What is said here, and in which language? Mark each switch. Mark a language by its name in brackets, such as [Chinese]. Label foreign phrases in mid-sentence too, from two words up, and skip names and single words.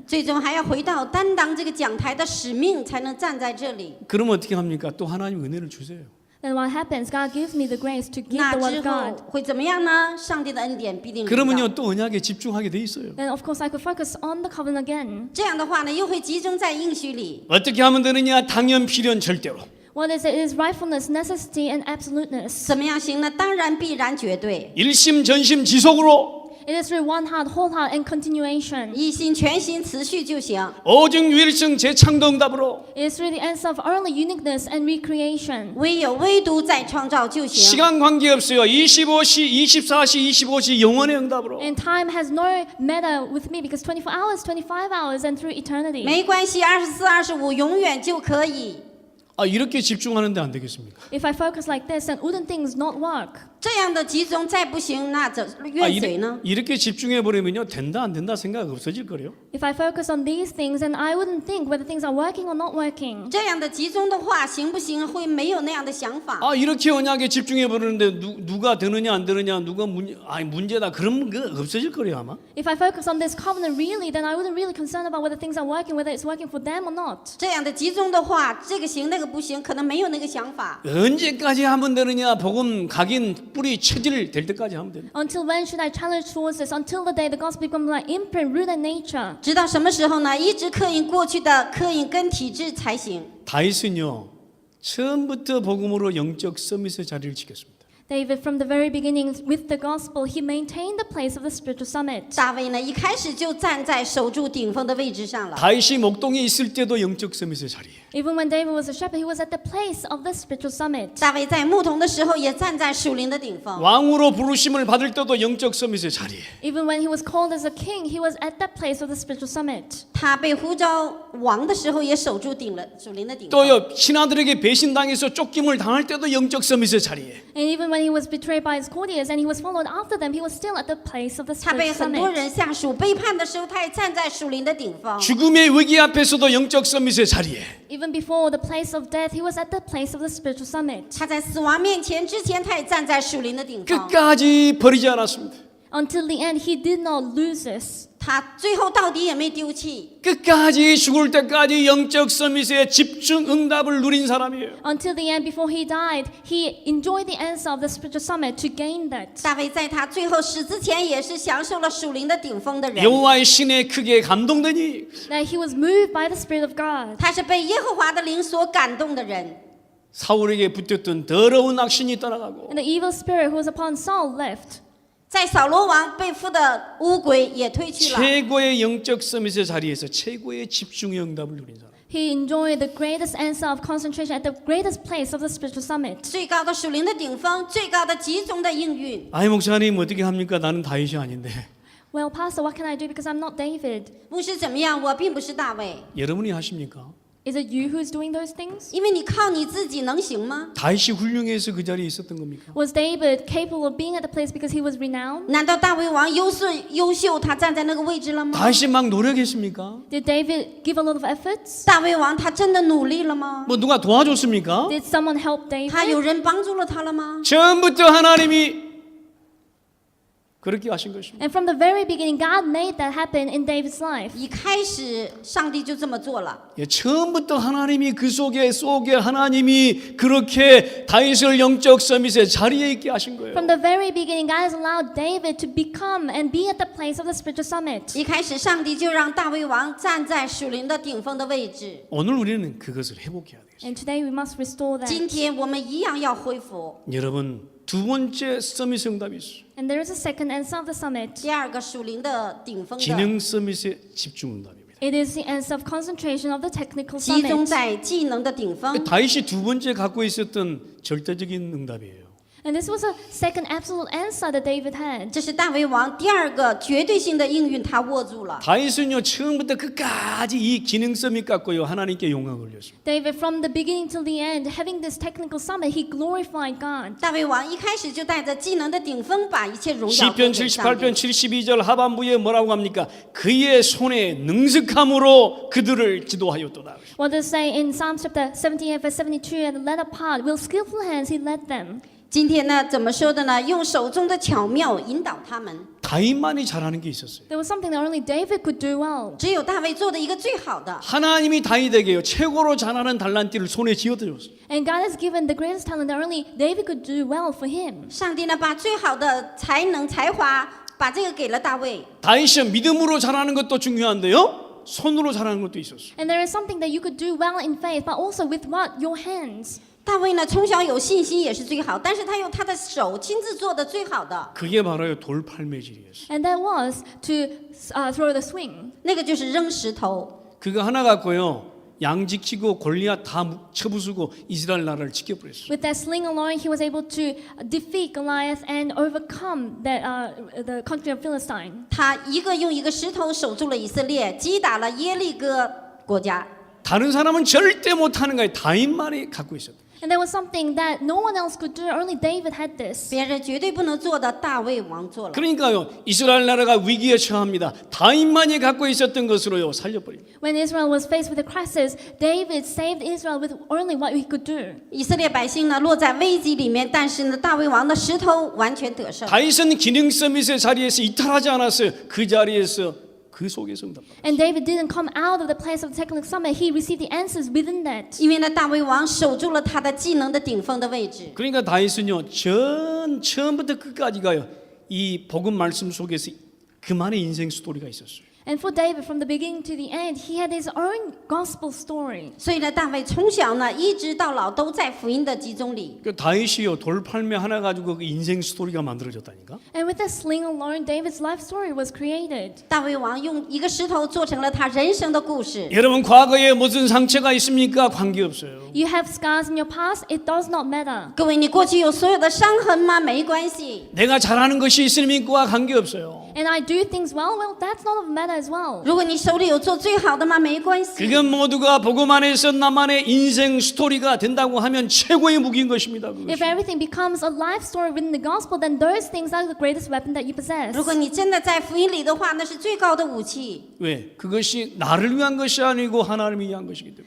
[Chinese] 最终还要回到担当这个讲台的使命，才能站在这里。 [Korean] 그러면 어떻게 합니까? 또 하나님 은혜를 주세요. [English] Then what happens? God gives me the grace to give [Chinese] 那 [English] the word [Chinese] 之 [English] of [Chinese] 后 [English] God. [Chinese] 会怎么样呢？上帝的恩典必定临到。 [Korean] 그러면요 또 언약에 집중하게 돼 있어요. [English] Then of course I could focus on the covenant again. [Chinese] 这样的话呢，又会集中在应许里。 [Korean] 어떻게 하면 되느냐? 당연, 필연, 절대로. [English] What is it? It is rightfulness, necessity, and absoluteness. [Chinese] 怎么样行呢？当然必然绝对， [Korean] 일심, 전심, 지속으로 [English] It is through one heart, whole heart, and continuation. [Chinese] 一心全心持续就行。 [Korean] 오직 유일성 재창도 응답으로 [English] It is through the answer of only uniqueness and recreation. [Chinese] 唯独再创造就行。 [Korean] 시간 관계없어요. 25시, 24시, 25시 영원의 응답으로. [English] And time has no matter with me because 24 hours, 25 hours, and through eternity. [Chinese] 没关系，24、25永远就可以。 [Korean] 아, 이렇게 집중하는데 안 되겠습니까? [English] If I focus like this, then wouldn't things not work? [Chinese] 这样的集中再不行，那怎怨谁呢？ [Korean] 이렇게 집중해 버리면요 된다 안 된다 생각 없어질 거래요. [English] If I focus on these things, then I wouldn't think whether things are working or not working. [Chinese] 这样的集中的话，行不行？会没有那样的想法。 [Korean] 아, 이렇게 언약에 집중해 버리는데 누가 되느냐 안 되느냐 누가 문제다 그런 거 없어질 거래요 아마. [English] If I focus on this covenant really, then I wouldn't really concern about whether things are working, whether it's working for them or not. [Chinese] 这样的集中的话，这个行那个不行，可能没有那个想法。 [Korean] 언제까지 하면 되느냐? 복음 각인 뿌리 체질 될 때까지 하면 됩니다. [English] Until when should I challenge towards this? Until the day the gospel becomes my imprint, root and nature. [Chinese] 直到什么时候呢？一直刻印过去的刻印跟体制才行。 [Korean] 다윗은요 처음부터 복음으로 영적 서밋의 자리를 지켰습니다. [English] David, from the very beginning with the gospel, he maintained the place of the spiritual summit. [Chinese] 大卫呢，一开始就站在守住顶峰的位置上了。 [Korean] 다윗이 목동에 있을 때도 영적 서밋의 자리에. [English] Even when David was a shepherd, he was at the place of the spiritual summit. [Chinese] 大卫在牧童的时候，也站在属灵的顶峰。 [Korean] 왕으로 부르심을 받을 때도 영적 서밋의 자리에. [English] Even when he was called as a king, he was at that place of the spiritual summit. [Chinese] 他被呼召王的时候，也守住属灵的顶峰。 [Korean] 또요 신하들에게 배신당해서 쫓김을 당할 때도 영적 서밋의 자리에. [English] And even when he was betrayed by his courtiers and he was followed after them, he was still at the place of the [Chinese] 他被 [English] spiritual [Chinese] 很多 [English] summit. [Chinese] 人下属背叛的时候，他也站在属灵的顶峰。 [Korean] 죽음의 위기 앞에서도 영적 서밋의 자리에. [English] Even before the place of death, he was at the place of the spiritual summit. [Chinese] 他在死亡面前之前，他也站在属灵的顶峰。 [Korean] 끝까지 버리지 않았습니다. [English] Until the end, he did not lose this. [Chinese] 他最后到底也没丢弃， [Korean] 끝까지 죽을 때까지 영적 서밋의 집중 응답을 누린 사람이에요. [English] Until the end, before he died, he enjoyed the answer of the spiritual summit to gain that. [Chinese] 大卫在他最后死之前，也是享受了属灵的顶峰的人。 [Korean] 여호와의 신에 크게 감동되니 [English] That he was moved by the Spirit of God. [Chinese] 他是被耶和华的灵所感动的人。 [Korean] 사울에게 붙었던 더러운 악신이 떠나가고 [English] And the evil spirit who was upon Saul left. [Chinese] 在扫罗王被附的乌鬼也退去了。 [Korean] 최고의 영적 서밋의 자리에서 최고의 집중의 응답을 누린 사람. [English] He enjoyed the greatest answer of concentration at the greatest place of the spiritual summit. [Chinese] 最高的属灵的顶峰，最高的集中的应允。 [Korean] 아이 목사님 어떻게 합니까? 나는 다윗이 아닌데. [English] Well, Pastor, what can I do because I'm not David? [Chinese] 牧师怎么样？我并不是大卫， [Korean] 여러분이 하십니까? [English] Is it you who's doing those things? [Chinese] 因为你靠你自己能行吗？ [Korean] 다윗이 훌륭해서 그 자리에 있었던 겁니까? [English] Was David capable of being at the place because he was renowned? [Chinese] 难道大卫王优秀，他站在那个位置了吗？ [Korean] 다윗이 막 노력했습니까? [English] Did David give a lot of efforts? [Chinese] 大卫王他真的努力了吗？ [Korean] 뭐 누가 도와줬습니까? [English] Did someone help [Chinese] 他有 [English] David? [Chinese] 人帮助了他了吗？ [Korean] 처음부터 하나님이 그렇게 하신 것입니다. [English] And from the very beginning, God made that happen in David's life. [Chinese] 一开始上帝就这么做了。 [Korean] 예, 처음부터 하나님이 그 속에 하나님이 그렇게 다윗을 영적 서밋의 자리에 있게 하신 거예요. [English] From the very beginning, God has allowed David to become and be at the place of the spiritual summit. [Chinese] 一开始上帝就让大卫王站在属灵的顶峰的位置。 [Korean] 오늘 우리는 그것을 회복해야 되겠습니다. [English] And today we must restore that. [Chinese] 今天我们一样要恢复。 [Korean] 여러분 두 번째 서밋 응답이 있어요. [English] And there is a second answer of the summit. [Chinese] 第二个属灵的顶峰的 [Korean] 기능 서밋의 집중 응답입니다. [English] It is the answer of concentration of the technical [Chinese] 集中 [English] summit. [Chinese] 在技能的顶峰。 [Korean] 다윗이 두 번째 갖고 있었던 절대적인 응답이에요. [English] And this was a second absolute answer that David had. [Chinese] 这是大卫王第二个绝对性的应允，他握住了。 [Korean] 다윗은요 처음부터 끝까지 이 기능 서밋 갖고요 하나님께 영광을 올렸습니다. [English] David, from the beginning till the end, having this technical summit, he glorified God. [Chinese] 大卫王一开始就带着技能的顶峰，把一切荣耀归 [Korean] 시편 [Chinese] 给上 [Korean] 78편 [Chinese] 帝。 [Korean] 72절 하반부에 뭐라고 합니까? 그의 손에 능숙함으로 그들을 지도하였도다. [English] What does it say in Psalm chapter 78 verse 72 and the latter part? With skillful hands he led them. [Chinese] 今天呢，怎么说的呢？用手中的巧妙引导他们。 [Korean] 다윗만이 잘하는 게 있었어요. [English] There was something that only David could do well. [Chinese] 只有大卫做的一个最好的。 [Korean] 하나님이 다윗에게요 최고로 잘하는 달란트를 손에 쥐어드렸어요. [English] And God has given the greatest talent that only David could do well for him. [Chinese] 上帝呢，把最好的才能、才华，把这个给了大卫。 [Korean] 다윗이 믿음으로 잘하는 것도 중요한데요. 손으로 잘하는 것도 있었어요. [English] And there is something that you could do well in faith, but also with what? Your hands. [Chinese] 大卫呢，从小有信心也是最好，但是他用他的手亲自做的最好的， [Korean] 그게 바로 돌팔매질이었어요. [English] And that was to throw the swing. [Chinese] 那个就是扔石头。 [Korean] 그거 하나 갖고요. 양지키고 골리앗 다 쳐부수고 이스라엘 나라를 지켜버렸어요. [English] With that sling alone, he was able to defeat Goliath and overcome the country of Philistine. [Chinese] 他一个用一个石头守住了以色列，击打了耶利哥国家。 [Korean] 다른 사람은 절대 못하는 거예요. 다윗만이 갖고 있었다. [English] And there was something that no one else could do, only David had this. [Chinese] 别人绝对不能做的，大卫王做了。 [Korean] 그러니까요. 이스라엘 나라가 위기에 처합니다. 다윗만이 갖고 있었던 것으로요 살려버립니다. [English] When Israel was faced with a crisis, David saved Israel with only what he could do. [Chinese] 以色列百姓呢，落在危机里面，但是呢，大卫王的石头完全得胜。 [Korean] 다윗은 기능 서밋의 자리에서 이탈하지 않았어요. 그 자리에서 그 속에서 응답받았어요. [English] And David didn't come out of the place of the technical summit. He received the answers within that. [Chinese] 因为呢，大卫王守住了他的技能的顶峰的位置。 [Korean] 그러니까 다윗은요 처음부터 끝까지가요 이 복음 말씀 속에서 그만의 인생 스토리가 있었어요. [English] And for David, from the beginning to the end, he had his own gospel story. [Chinese] 所以呢，大卫从小呢一直到老都在福音的集中里。 [Korean] 그 다윗이요 돌팔매 하나 가지고 그 인생 스토리가 만들어졌다니까. [English] And with the sling alone, David's life story was created. [Chinese] 大卫王用一个石头做成了他人生的故事。 [Korean] 여러분 과거에 무슨 상처가 있습니까? 관계없어요. [English] You have scars in your past, it does not matter. [Chinese] 各位，你过去有所有的伤痕吗？没关系。 [Korean] 내가 잘하는 것이 있습니까? 관계없어요. [English] And I do things well, that's not of matter as well. [Chinese] 如果你手里有做最好的吗？没关系。 [Korean] 그건 모두가 복음 안에서 나만의 인생 스토리가 된다고 하면 최고의 무기인 것입니다. [English] If [Korean] 그것이. [English] everything becomes a life story within the gospel, then those things are the greatest weapon that you possess. [Chinese] 如果你真的在福音里的话，那是最高的武器。 [Korean] 왜? 그것이 나를 위한 것이 아니고 하나님을 위한 것이기 때문에.